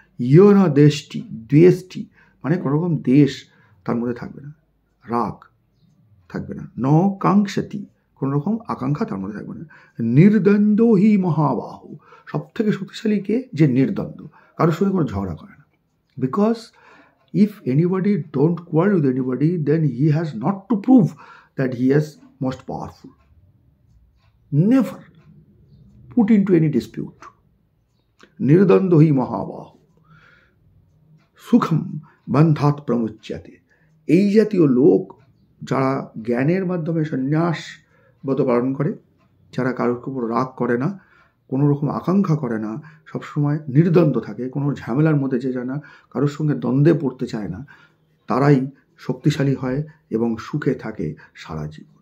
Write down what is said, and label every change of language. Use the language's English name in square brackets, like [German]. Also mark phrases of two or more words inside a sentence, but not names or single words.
[Sanskrit] ইয়না দ্বেষ্টি [Bangla] মানে কোনো রকম দেশ তার মধ্যে থাকবে না, রাগ থাকবে না। [Sanskrit] ন কাঙ্ক্ষতি, [Bangla] কোনো রকম আকাঙ্ক্ষা তার মধ্যে থাকবে না। [Sanskrit] নির্দ্বন্দ্ব হি মহাবাহু, [Bangla] সব থেকে শক্তিশালী কে? যে নির্দ্বন্দ্ব, কারোর সঙ্গে কোনো ঝগড়া করে না। [English] বিকজ if anybody don't quarrel with anybody, then he has not to prove that he is most powerful. Never put into any dispute. [Sanskrit] Nirdando hi mahabahu sukham bandhat pramuchyate. [Bangla] এই জাতীয় লোক যারা জ্ঞানের মাধ্যমে সন্ন্যাস ব্রত পালন করে, যারা কারোর উপর রাগ করে না, কোনো রকম আকাঙ্ক্ষা করে না, সবসময় নির্দ্বন্দ্ব থাকে, কোনো ঝামেলার মধ্যে যে যায় না, কারোর সঙ্গে দ্বন্দ্বে পড়তে চায় না, তারাই শক্তিশালী হয় এবং সুখে থাকে সারা জীবন।